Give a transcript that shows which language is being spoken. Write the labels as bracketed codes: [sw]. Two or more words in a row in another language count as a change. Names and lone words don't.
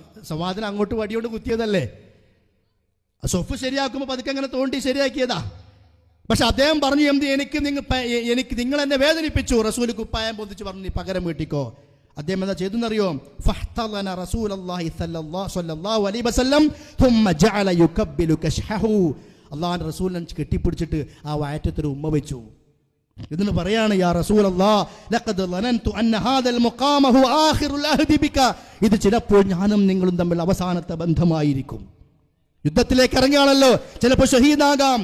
[ml] സവാദിന് അങ്ങോട്ട് വടിയോണ്ട് കുത്തിയതല്ലേ, സൊഫ് ശരിയാക്കുമ്പോൾ പതുക്കെ അങ്ങനെ തോണ്ടി ശരിയാക്കിയതാ. പക്ഷെ അദ്ദേഹം പറഞ്ഞു, എനിക്ക് നിങ്ങൾ എന്നെ വേദനിപ്പിച്ചു. റസൂൽ കുപ്പായം പൊന്തിച്ച് പറഞ്ഞു, നീ പകരം വീട്ടിക്കോ. അദ്ദേഹം എന്താ ചെയ്തെന്നറിയോ? [ar] فاحتضن رسول الله صلى الله عليه وسلم ثم جعل يكبل كشحه, [ml] അല്ലാഹുവിന്റെ റസൂലിനെ കെട്ടിപ്പിടിച്ചിട്ട് ആ വയറ്റത്തൊരു ഉമ്മ വെച്ചു. ഇതിന് പറയാണ്, [ar] يا رسول الله لقد ظننت أن هذا المقام هو آخر العهد بك, [ml] ഇത് ചിലപ്പോൾ ഞാനും നിങ്ങളും തമ്മിൽ അവസാനത്തെ ബന്ധമായിരിക്കും. യുദ്ധത്തിലേക്ക് ഇറങ്ങിയാണല്ലോ, ചിലപ്പോൾ ഷഹീദാകാം.